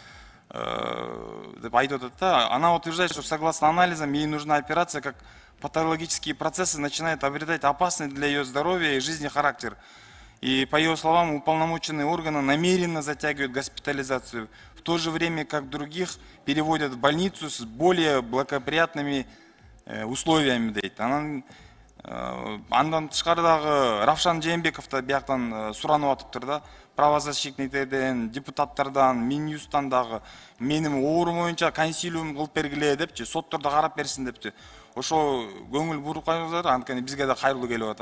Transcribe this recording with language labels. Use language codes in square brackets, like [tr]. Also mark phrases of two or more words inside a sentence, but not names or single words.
[ru] Она утверждает, что согласно анализам ей нужна операция, как патологические процессы начинают обретать опасный для ее здоровья и жизни характер. И по ее словам, уполномоченные органы намеренно затягивают госпитализацию, в в то же время как других переводят в больницу с более благоприятными условиями дейт. [ky] Андан тышкардагы Равшан Жээнбеков да бияктан суранып атыптыр да, правозащитниктерден, депутаттардан, Минюсттан дагы менин оорум боюнча консилиум кылып бергиле депчи, соттордо карап берсин депчи. Ошо көңүл буруп кайгызар, анткени бизге да кайрылуу келип атат.